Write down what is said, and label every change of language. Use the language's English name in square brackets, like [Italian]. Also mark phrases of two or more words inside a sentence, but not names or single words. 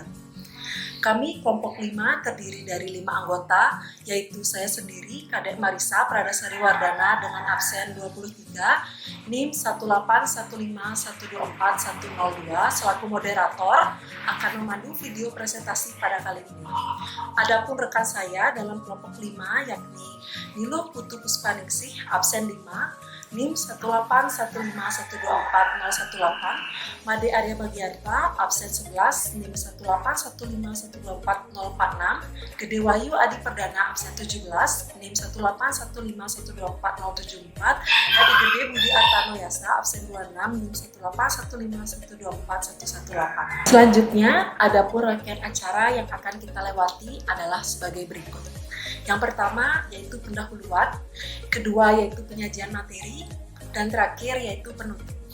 [Indonesian] Kami kelompok 5 terdiri dari 5 anggota, yaitu saya sendiri, Kadek Marisa Pradasari Wardana dengan absen 23, NIM 181512410 selaku moderator akan memandu video presentasi pada kali ini. Adapun rekan saya dalam kelompok 5 yakni Nilo Putu Puspaningsih absen 5, NIM 18151241018, Made Arya Bagianta absen 11, NIM 18151241046, Gede Wahyu Adi Perdana absen 17, NIM 18151241074, dan Gede Budi Artano Yasa absen 26, NIM 18151241118. Selanjutnya, adapun rangkaian acara yang akan kita lewati adalah sebagai berikut. Yang pertama yaitu pendahuluan, kedua yaitu penyajian materi, dan terakhir yaitu penutup.